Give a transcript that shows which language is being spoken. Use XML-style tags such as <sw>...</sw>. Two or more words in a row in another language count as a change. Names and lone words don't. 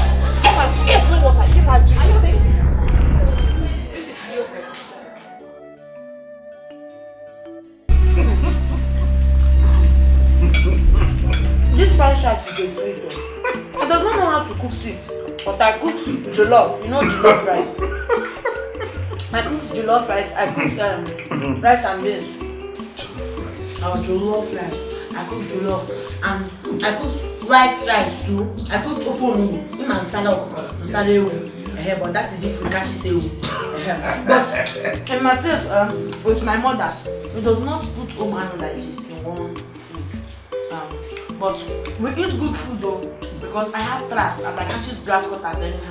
<en>Give her water. Give her drink. Are you okay? This is yogurt. This fried rice is a sweet one. I does not know how to cook it, but I cook jollof. You know jollof rice. I cook jollof rice. I cook rice and beans. Our jollof rice. I cook jollof and I cook white rice too. I cook ofonu. But that is if we catch it. But in my place, with my mother's, it does not put oman like this in one food. But we eat good food though, because I have traps and I catches grass cutters anyhow.</en>